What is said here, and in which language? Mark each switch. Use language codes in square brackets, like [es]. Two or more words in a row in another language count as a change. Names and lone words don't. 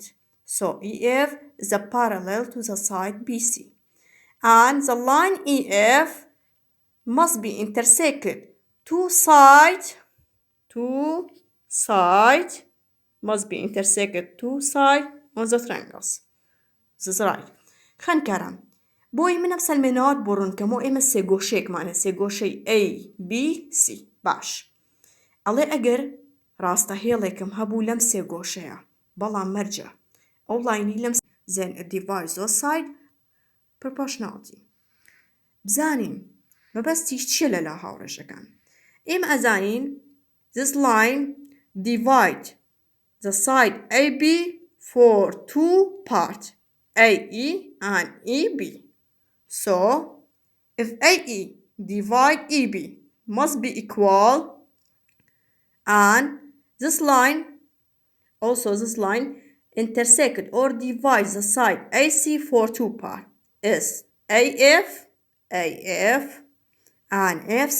[en] So EF is a parallel to the side BC. And the line EF must be intersected two sides on the triangles. This is right. [ckb] خوێندکاران، بۆی منەم سەلمێنەوەت بۆ ڕوونکەمەوە ئێمە سێ گۆشەیەکمانە، سێ گۆشەی A, B, C. باش. ئەڵێ ئەگەر ڕاستەهێڵێکم هەبوو لەم سێ گۆشەیە، بەڵام مەرجە ئەو لاینی لەم [en] then it divides those sides proportionality. [ckb] بزانین مەبەستیش چییە لەلا هاوڕێژەکان؟ ئێمە ئەزانین [en] this line divide the side AB for two parts, AE and EB. So if AE divide EB must be equal, and this line intersect or divide the side AC for two parts is AF and FC.